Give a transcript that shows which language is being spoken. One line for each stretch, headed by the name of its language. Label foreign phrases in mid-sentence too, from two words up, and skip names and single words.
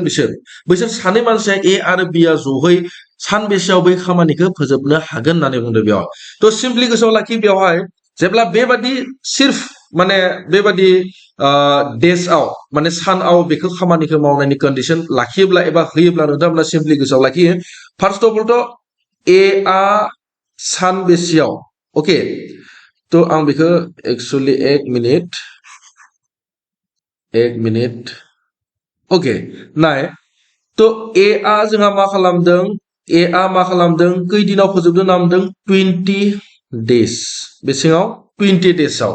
Bodo: बिसोर सानै मानसिया ए आरो बी आ जयै सानबेसेयाव बै खामानिखौ फोजोबनो हागोन होननानै बुंदों बेयाव तो सिम्पली गोसोआव लाखि बेवहाय जेब्ला बेबादि सिर्फ माने बेबादि डेजआव माने सानाव बेखौ खामानिखौ मावनायनि कन्डिशन लाखियोब्ला एबा होयोब्ला नोंथांमोना सिम्पली गोसोआव लाखियो
English: first of all
Bodo: तो ए आ सानबेसेयाव ओके तो आं बेखौ एक्चुअली एक मिनिट ओके नाय तो ए आ जोंहा मा खालामदों खै दिनाव फोजोबदों नामदों 20 days बेसेङाव 20 daysआव